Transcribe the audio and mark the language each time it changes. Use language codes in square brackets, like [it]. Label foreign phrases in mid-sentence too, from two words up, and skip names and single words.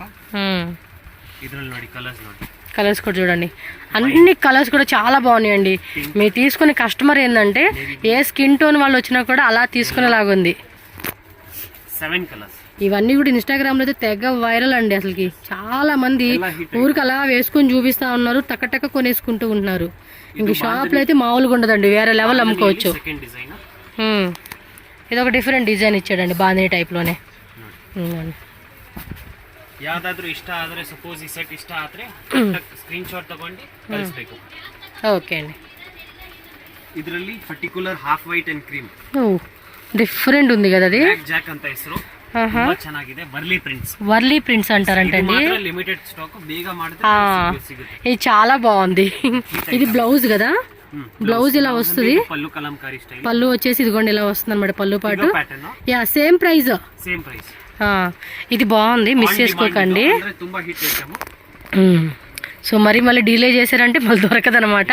[kn] ಇದರಲ್ಲಿ ನೋಡಿ ಕಲರ್ಸ್ ನೋಡಿ, [te] కలర్స్ కూడా చూడండి, అన్ని కలర్స్ కూడా చాలా బాగున్నాయండి. మీరు తీసుకునే కస్టమర్ ఏంటంటే ఏ [en] skin tone [te] వాళ్ళు వచ్చినా కూడా అలా తీసుకునేలాగుంది. 7 కలర్స్. ఇవన్నీ కూడా ఇన్స్టాగ్రామ్ లో అయితే తెగ వైరల్ అండి. అసలుకి చాలా మంది ఊరికి అలా వేసుకొని చూపిస్తా ఉన్నారు, టక్క కొనేసుకుంటూ ఉంటున్నారు. ఇంక షాప్ లో అయితే మామూలుగా ఉండదండి, వేరే లెవెల్ అమ్ముకోవచ్చు. ఇది ఒక [en] different design [te] ఇచ్చాడండి, బాంధనీ టైప్ లోనే. [kn] ಯಾವ್ದಾದ್ರು ಇಷ್ಟ ಆದ್ರೆ ಸಪೋಸ್ ಈ ಸೆಟ್ ಇಷ್ಟ ಆದ್ರೆ [en] screen shot [kn] ತಗೊಂಡು ಕಳಿಸಬೇಕು. [te] ಓಕೆ అండి. [en] ಇದರಲ್ಲಿ particular half white and cream [te] డిఫరెంట్ ఉంది కదా అది. [kn] ಬ್ಲಾಕ್ ಜಾಕ್ ಅಂತ ಹೆಸರು, ತುಂಬಾ ಚೆನ್ನಾಗಿದೆ. [te] వర్లీ ప్రింట్స్ అంటారంటండి. [en] limited stock, [kn] ಬೇಗ ಮಾಡಿದ್ರೆ ಸಿಗುತ್ತೆ. [te] ఇది చాలా బాగుంది. ఇది బ్లౌజ్ కదా, బ్లౌజ్ ఇలా వస్తుంది. పల్లు కలంకారీ స్టైల్. పల్లు వచ్చేసి ఇదిగోండి ఇలా వస్తుంది అన్నమాట, పల్లు పాటు. [en] ya same price. [te] ఇది బాగుంది, మిస్ చేసుకోకండి. సో మళ్ళీ డిలే చేశారంటే మళ్ళీ దొరకదు అనమాట.